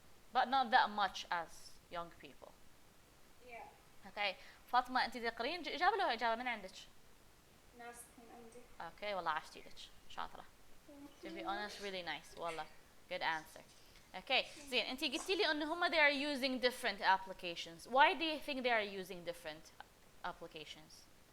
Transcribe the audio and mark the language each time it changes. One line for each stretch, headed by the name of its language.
English: But not that much as young people. Yeah. Okay.
Arabic: فاطمة أنت تقرين إجابة لو إجابة من عندك؟ ناس من عندي. Okay والله عشتي لك شاطرة.
English: To be honest really nice والله. Good answer. Okay.
Arabic: زين أنت قلتي لي إنه هم
English: they are using different applications. Why do you think they are using different applications?